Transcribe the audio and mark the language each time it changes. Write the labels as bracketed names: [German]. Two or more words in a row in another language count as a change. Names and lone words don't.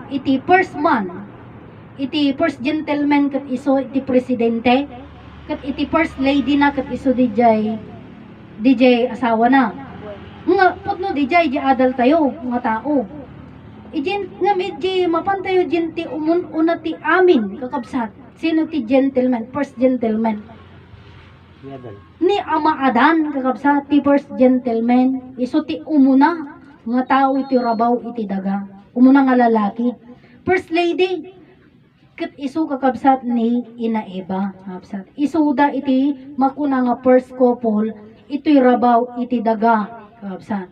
[Iloko] iti [English] first man, [Iloko] iti [English] first gentleman [Iloko] kat iso iti presidente, kat iti [English] first lady [Iloko] na kat iso DJ asawa na. Nga putno DJ di adal tayo nga tao. Ijin nga medji mapantayo jin ti una ti amin kakabsat. Sino ti gentleman, [English] first gentleman? [Iloko] Yadal. Ni Ama Adan kakabsat ti [English] first gentleman. [Iloko] Iso ti umuna nga tao iti rabaw iti daga. Umuna nga lalaki. [English] First lady [Iloko] ket isu kakabsat ni Ina Eva kakabsat. Isuda iti makuna nga [English] first couple [Iloko] ito'y rabaw iti daga kakabsat.